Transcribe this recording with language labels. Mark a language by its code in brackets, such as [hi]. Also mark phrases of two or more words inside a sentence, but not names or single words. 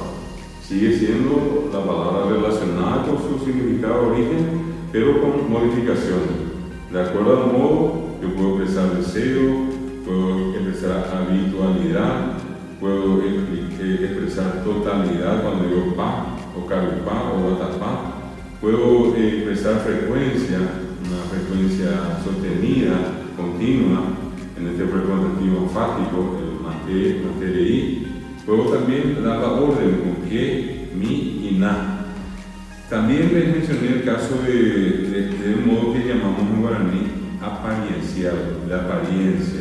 [es] Sigue siendo la palabra relacionada con su significado de origen, pero con modificaciones. De acuerdo al modo, yo puedo expresar deseo, puedo expresar habitualidad, puedo expresar totalidad cuando digo pa, o carupá, o batapá. Puedo expresar frecuencia, una frecuencia sostenida, continua, en este frecuentativo enfático, el manterei. Puedo también dar la orden con que, mi y na. También les mencioné el caso de un modo que llamamos en guaraní apariencial, de apariencia.